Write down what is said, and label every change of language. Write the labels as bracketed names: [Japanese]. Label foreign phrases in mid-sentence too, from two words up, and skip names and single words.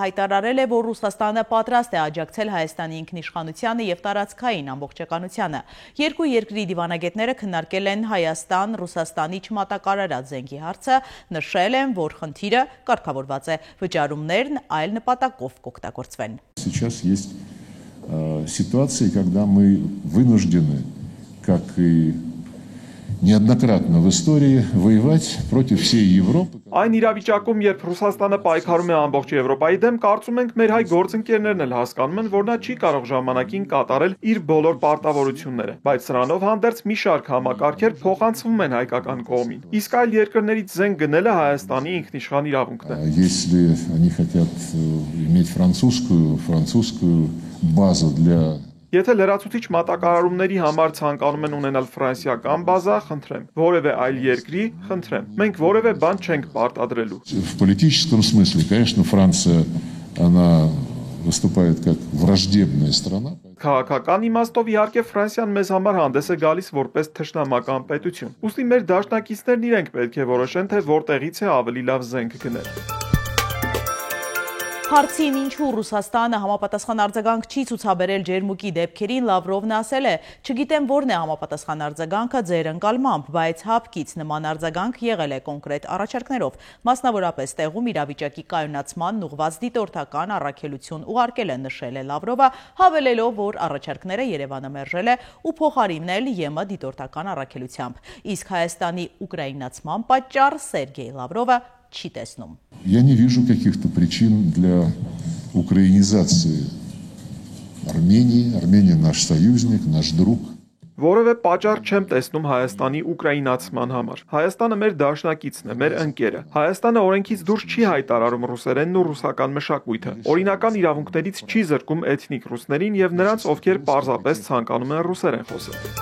[Armenian] հայտարարել է, որ Ռուսաստանը պատրաստ է աջակցել Հայաստանի ինքնիշխանությանը և տարածքային ամբողջականությանը։ Երկու երկրի դիվանագետները քննարկել են Հայաստան-Ռուսաստանի չմատակարարած զենքի հարցը, նշել են, որ խնդիրը կարգավորված է, վճարումներն այլ նպատակով կօգտագործվեն։ [Russian] Сейчас есть ситуации, когда мы вынуждены, как и неоднократно в истории, воевать против всей Европы. [Armenian] Այն իրավիճակում, երբ Ռուսաստանը պայքարում է ամբողջ Եվրոպայի դեմ, կարծում ենք մեր հայ գործընկերներն էլ հասկանում են, որ նա չի կարող ժամանակին կատարել իր բոլոր պարտավորությունները, բայց սրանով հանդերձ մի շարք համակարգեր փոխանցվում են հայկական կողմին։ Իսկ այլ երկրներից զենք գնելը Հայաստանի ինքնիշխան իրավունքն է։ [Russian] Если они хотят иметь французскую базу для [Armenian] Եթե լրացուցիչ մատակարարումների համար ցանկանում են ունենալ ֆրանսիական բազա, խնդրեմ, որևէ այլ երկրի, խնդրեմ։ Մենք որևէ բան չենք պարտադրելու։ [Russian] В политическом смысле, конечно, Франция, она выступает как враждебная страна. [Armenian] Քաղաքական իմաստով իհարկե Ֆրանսիան մեզ համար հանդես է գալիս որպես թշնամական պետություն։ Ուստի մեր դաշնակիցներն իրենք պետք է որոշեն, թե որտեղից է ավելի լավ զենք գնել։ Հարցին ինչու Ռուսաստանը համապատասխան արձագանք չի ցուցաբերել ջերմուկի դեպքերին, Լավրովն ասել է. «Չգիտեմ որն է համապատասխան արձագանքը ձեր ընկալմամբ, բայց հապկից նման արձագանք եղել է կոնկրետ առաջարկներով, մասնավորապես տեղում իրավիճակի կայունացման ուղղված դիտորդական առաքելություն ուղարկել է», նշել է Լավրովը, հավելելով, որ առաջարկները Երևանը մերժել է ու փոխարինել ԵՄ դիտորդական առաքելությամբ, իսկ Հայաստանի ուկրաինացման պատճառ Սերգեյ Լավրովը չի տեսնում։ [Russian] Я не вижу каких-то причин для украинизации Армении. Армения наш союзник, наш друг. [Armenian] Որևէ պատճառ չեմ տեսնում Հայաստանի ուկրաինացման համար։ Հայաստանը մեր դաշնակիցն է, մեր ընկերը։ Հայաստանը օրենքից դուրս չի հայտարարում ռուսերենն ու ռուսական մշակույթը։ Օրինական իրավունքներից չի զրկում էթնիկ ռուսներին եւ նրանց, ովքեր պարզապես ցանկանում են ռուսերեն խոսել։